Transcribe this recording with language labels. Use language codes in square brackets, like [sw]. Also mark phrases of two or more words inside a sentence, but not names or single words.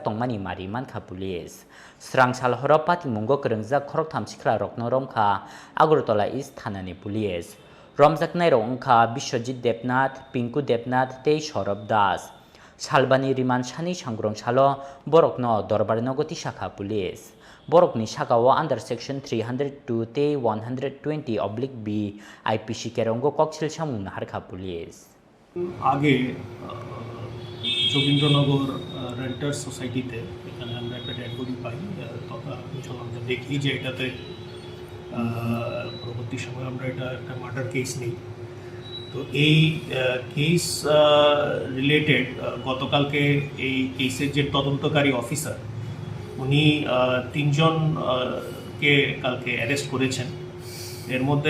[trp] Tongmani Mari Mankha Police Srang Salhoro Pati Mungo Kerengjak Khoroktham Sikla Rok Noromkha Agortola East Thanani Police Romjak Nairo Ongkha Bishwajit Debnath Pinku Debnath Tei Shorob Das Salbani Riman Shani Changrong Chalo Borokno Dorbar Nogoti Shakha Police Borokni Shakawa [en] under section [trp] 302 te 120/B IPC Kerongo Koksil Shamung Harkha Police [bn] আগে যোগীন্দ্রনগর রেন্টার সোসাইটিতে এখানে আমরা একটা [en] dead body [bn] পাই তখন আমরা দেখি যে এটাতে পরবর্তী সময় আমরা এটা একটা [en] murder case [bn] নেই তো এই [en] case related [bn] গতকালকে এই কেসের যে তদন্তকারী অফিসার উনি তিনজনকে কালকে অ্যারেস্ট করেছেন এর মধ্যে